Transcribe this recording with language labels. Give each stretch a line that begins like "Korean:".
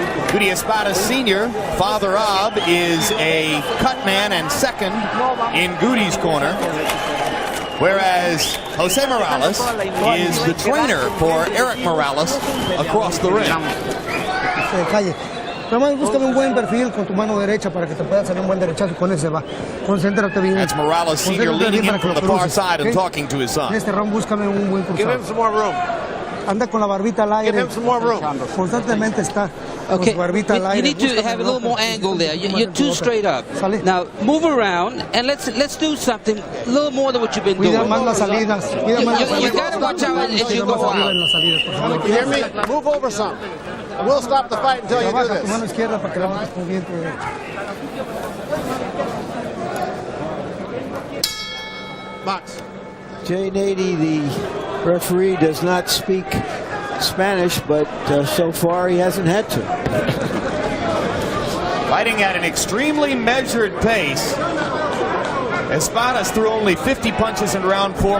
English: Guty Espadas Sr., father of, is a cut man and second in Guty's corner, whereas Jose Morales is the trainer for Erik Morales across the ring.
Spanish: Nada más búscame un buen perfil con tu mano derecha para que te pueda salir un buen derechazo y con ese va. Concéntrate bien.
English: That's Morales Sr. leading in from the far side and talking to his son.
Spanish: En este round búscame un buen cruzado.
English: Give him some more room.
Spanish: Anda con la barbita al aire.
English: Give him some more room.
Spanish: Constantemente está con
English: Okay,
Spanish: su barbita al aire.
English: you need to have a little more angle there. You're too straight up. Now move around and let's do something a little more than what you've been doing.
Spanish: Cuida más las salidas. Cuida más las salidas.
English: You gotta watch out as you go out. You hear me? Move over some. We'll stop the fight until you do
Spanish: Trabaja tu
English: this.
Spanish: mano izquierda para que la mates con bien tu derecha.
English: Box. Jay Nady, the referee, does not speak Spanish, but so far he hasn't had to. Fighting at an extremely measured pace. Espadas threw only 50 punches in round 4.